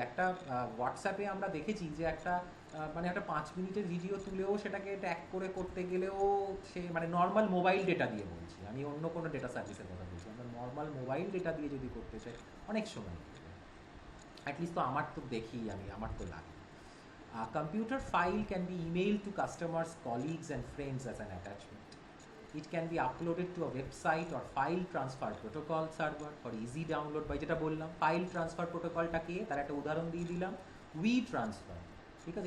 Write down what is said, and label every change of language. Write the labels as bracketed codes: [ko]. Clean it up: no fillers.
[bn] একটা হোয়াটসঅ্যাপে আমরা দেখেছি যে একটা মানে একটা 5 মিনিটের ভিডিও তুলেও সেটাকে ট্যাগ করে করতে গেলেও সে মানে নর্মাল মোবাইল ডেটা দিয়ে বলছি, আমি অন্য কোনো ডেটা সার্ভিসের কথা বলছি, আমরা নর্মাল মোবাইল ডেটা দিয়ে যদি করতে চাই অনেক সময় অ্যাটলিস্ট তো আমার তো দেখি, আমার তো লাগে। [en] Computer file can be emailed to customers, colleagues and friends as an attachment. It can be uploaded to a website or file transfer protocol server for easy download. [bn] by যেটা বললাম ফাইল ট্রান্সফার প্রোটোকলটাকে তার একটা উদাহরণ দিয়ে দিলাম, we transfer, ঠিক আছে?